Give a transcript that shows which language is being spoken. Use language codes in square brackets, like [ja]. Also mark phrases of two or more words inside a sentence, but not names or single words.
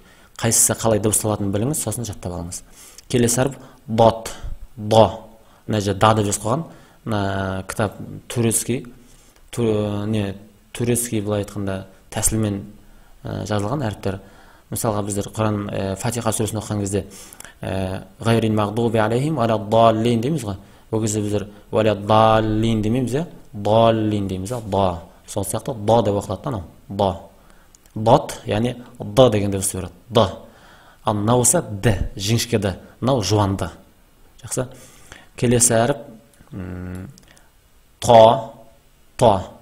[kk] Қайсысы қалай дыбысталатынын біліңіз, сосын жаттап алыңыз. Келесі әріп дот, до. Мына жерде да деп жазып қойған. Кітап турецкий былай айтқанда тәсілмен жазылған әріптер. Мысалға біздер Құран Фатиха сүресін оқыған кезде [ar] غير المغضوب عليهم ولا الضالين [kk] дейміз ғой. Ол кезде біздер [ar] ولا الضالين [kk] демейміз, даллин дейміз, да. Сол сияқты да деп оқылады. Да. Дот, яғни д деген дыбыс береді. Д. Ал мынау болса д, жіңішке д. Мынау жуанды. Жақсы. Келесі әріп то.